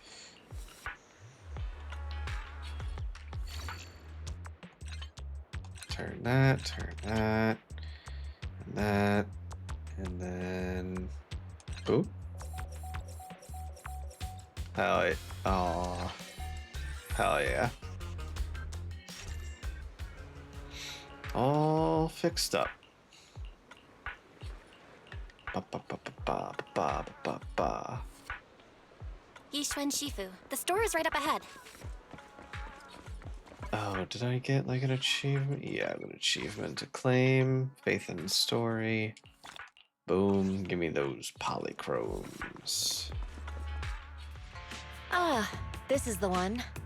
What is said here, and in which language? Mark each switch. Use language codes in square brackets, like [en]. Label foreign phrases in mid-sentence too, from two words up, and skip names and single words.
[en] Turn that, and that, and then... Boop. Hell yeah. Oh. Hell yeah. All fixed up. Ba ba ba ba ba ba ba ba. Yishuan Shifu. The store is right up ahead. Oh, did I get like an achievement? Yeah, I have an achievement to claim. Faith in story. Boom, give me those polychromes. Ah, this is the one.